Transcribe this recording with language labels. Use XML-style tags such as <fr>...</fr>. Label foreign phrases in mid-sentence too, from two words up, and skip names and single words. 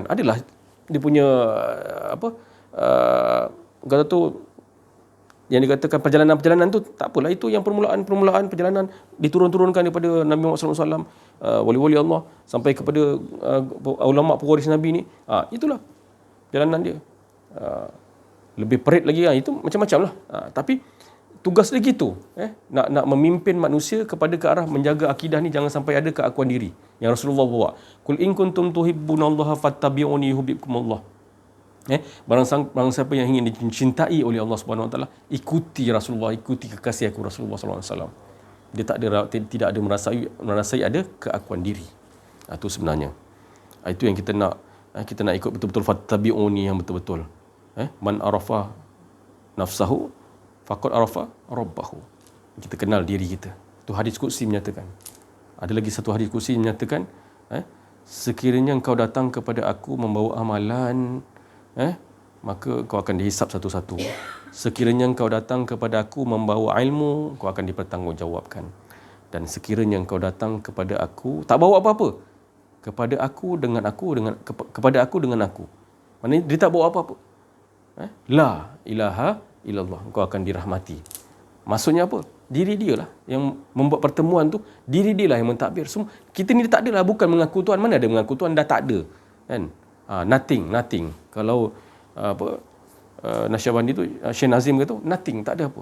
<ms>Adalah dia punya kata tu, yang dikatakan perjalanan tu tak apalah, itu yang permulaan perjalanan diturunkan daripada Nabi Muhammad SAW, wali-wali Allah sampai kepada ulama pewaris Nabi ni. Itulah perjalanan dia. Lebih perit lagi, itu macam-macam lah. Tapi tugas dia gitu, nak memimpin manusia kepada ke arah menjaga akidah ni, jangan sampai ada keakuan diri yang Rasulullah bawa.</ms> <ar>قل إن كنتم تحبون الله فاتبعوني يحببكم الله.</ar> <ms>Barang siapa yang ingin dicintai oleh Allah</ms> <ar>سبحانه وتعالى,</ar> <ms>ikuti Rasulullah, ikuti kekasih aku Rasulullah</ms> <ar>صلى الله عليه وسلم.</ar> <ms>Dia tidak ada merasai ada keakuan diri. Itu sebenarnya. Itu yang kita nak ikut betul-betul, fattabi'uni yang betul-betul.</ms> <ar>من عرف نفسه فقد عرف ربه.</ar> <ms>Kita kenal diri kita. Itu hadis qudsi menyatakan. Ada lagi satu hadis qudsi menyatakan, sekiranya engkau datang kepada aku membawa amalan, maka kau akan dihisap satu-satu. Sekiranya engkau datang kepada aku membawa ilmu, kau akan dipertanggungjawabkan. Dan sekiranya engkau datang kepada aku tak bawa apa-apa, kepada aku dengan aku. Maknanya dia tak bawa apa-apa.</ms> <ar>لا إله إلا الله,</ar> <ms>engkau akan dirahmati. Maksudnya apa? Diri dia lah yang membuat pertemuan tu, diri dia lah yang mentadbir. Semua kita ni tak adalah, bukan mengaku Tuhan. Mana ada mengaku Tuhan, dah tak ada. Kan? Nothing. Kalau Nasyabandi tu, Syekh Nazim kata nothing, tak ada apa.</ms>